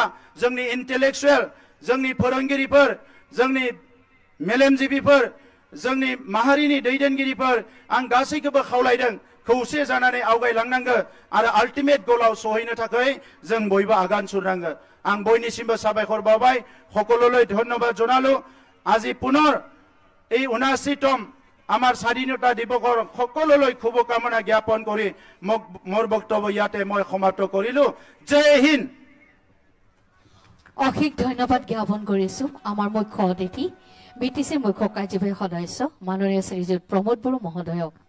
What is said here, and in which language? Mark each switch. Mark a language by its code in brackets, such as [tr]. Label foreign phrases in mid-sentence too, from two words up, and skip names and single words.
[brx] जोंनि इन्टेलेक्चुएल जोंनि फोरोंगिरिफोर जोंनि मेलेमजिबिफोर जोंनि माहारिनि दैदेनगिरिफोर आं गासैखौबो खावलायदों खौसे जानानै आवगायलांनांगौ आरो [en] ultimate goalआव [brx] सहैनो थाखाय जों बयबो आगान सुरनांगौ आं बयनिसिमबो साबायखर बावबाय [as] সকলোলৈ ধন্যবাদ জনালো আজি পুনৰ এই ৭৯তম আমাৰ স্বাধীনতা দিৱসৰ সকলোলৈ শুভকামনা জ্ঞাপন কৰি মোৰ বক্তব্য ইয়াতে মই সমাপ্ত কৰিলো জয় হিন্দ অশেষ ধন্যবাদ জ্ঞাপন কৰিছো আমাৰ মুখ্য অতিথি বিটিচিৰ মুখ্য কাৰ্যবাহী সদস্য মাননীয় শ্ৰীযুত প্ৰমোদ বড়ো মহোদয়ক